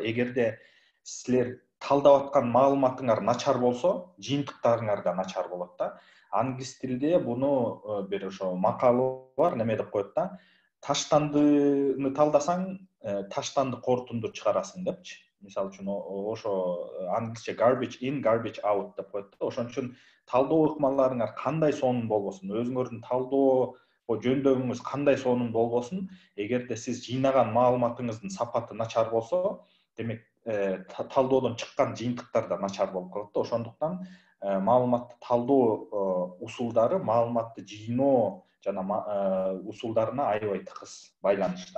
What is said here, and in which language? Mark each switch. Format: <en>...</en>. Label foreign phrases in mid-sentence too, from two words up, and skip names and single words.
<ky>Эгерде силер талдап аткан маалыматыңар начар болсо, жыйынтыктарыңар да начар болот да. Англис тилинде буну бир ошо макалы бар, неме деп коет да. Таштандыны талдасаң, таштанды кортунду чыгарасың депчи. Мисалы үчүн ошо англисче</ky> <en>garbage in, garbage out</en> <ky>деп коет да. Ошон үчүн талдоо ыкмаларыңар кандай сонун болбосун, өзүңөрдүн талдоо жөндөмүңүз кандай сонун болбосун, эгерде сиз жыйнаган маалыматыңыздын сапаты начар болсо, демек талдоодон чыккан жыйынтыктар да начар болуп калат да. Ошондуктан маалыматты талдоо усулдары маалыматты жыйноо жана усулдарына аябай тыкыз байланышта.</ky>